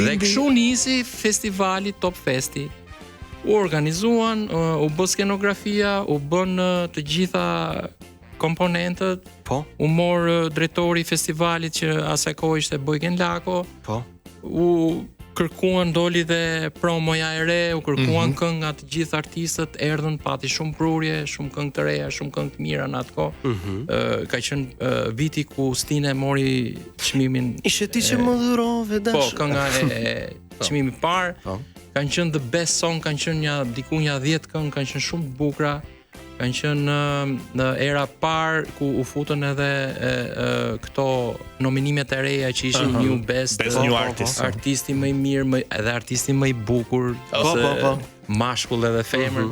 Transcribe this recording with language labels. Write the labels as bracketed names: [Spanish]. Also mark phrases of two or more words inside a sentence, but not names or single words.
[Albanian] Dhe kështu nisi festivali Top Festi. U organizuan, u bë skenografia, u bën të gjitha komponentët, u mor drejtori i festivalit që asaj kohë ishte Bojken Lako, u kërkuan doli dhe promoja e re, u kërkuan këngë nga të gjithë artistët, erdhën, pati shumë prurje, shumë këngë të reja, shumë këngë të mira në atë kohë. Ka qenë viti ku Stine mori çmimin. Ishe ti që më dhurove dash. Kënga e çmimit parë. Kanë qenë [English] the best song, [Albanian] kanë qenë diku 10 këngë, kanë qenë shumë të bukura. Kanë qenë në era parë ku u futën edhe këto nominimet e reja që ishin [English] New Best New Artist, [Albanian] artisti më i mirë, edhe artisti më i bukur, mashkull edhe femër.